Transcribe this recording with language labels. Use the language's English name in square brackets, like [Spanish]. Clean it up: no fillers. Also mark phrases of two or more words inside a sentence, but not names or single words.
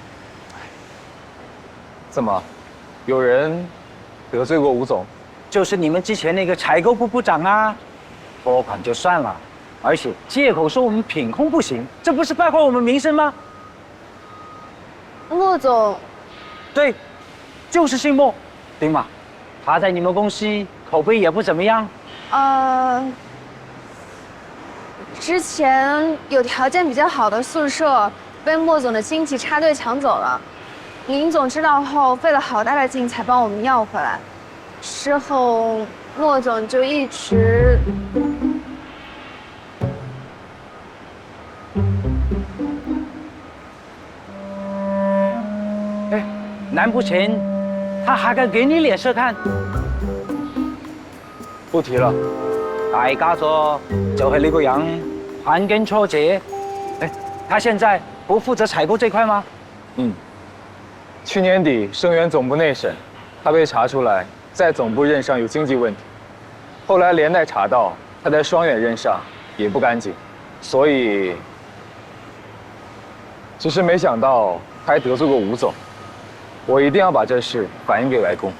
[Chinese] 怎麼，有人得罪過吳總？就是你們之前那個採購部部長啊，撥款就算了，而且借口說我們品控不行，這不是敗壞我們名聲嗎？莫總，對，就是姓莫，丁嘛，他在你們公司口碑也不怎麼樣。之前有条件比较好的宿舍被莫总的亲戚插队抢走了，林总知道后费了好大的劲才帮我们要回来。之后莫总就一直…… 哎，難不成他還敢給你臉色看？不提了。大家咗就是呢個人盤根錯節。哎，他現在不負責採購這塊嗎？去年底聲源總部內審，他被查出來在總部任上有經濟問題，後來連帶查到他在雙遠任上也不乾淨，所以只是沒想到他還得罪過吳總，我一定要把這事反映給外公。